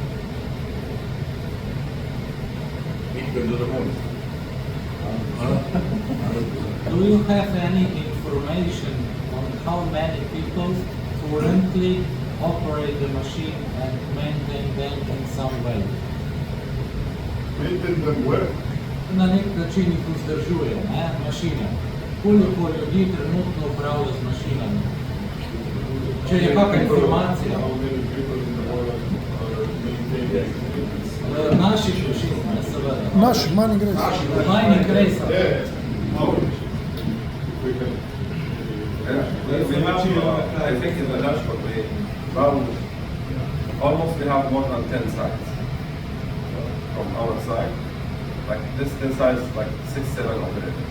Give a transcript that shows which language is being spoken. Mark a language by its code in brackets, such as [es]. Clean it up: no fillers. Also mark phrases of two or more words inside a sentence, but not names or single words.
[en] Do you have any information on how many people currently operate the machine and maintain them in some way? Maintain them where? [sl] На nek način jih vzdržuje, mašine. Koliko ljudi trenutno upravlja z mašinami? Če je kakšna informacija? [en] How many people in the world maintain them? [sl] Naših mašin, seveda. Naš, [en] mining race. Mining race. We can. We have, I think in the dashboard, we found almost we have more than 10 sites from our side. Like this 10 sites, like 6-7 operators.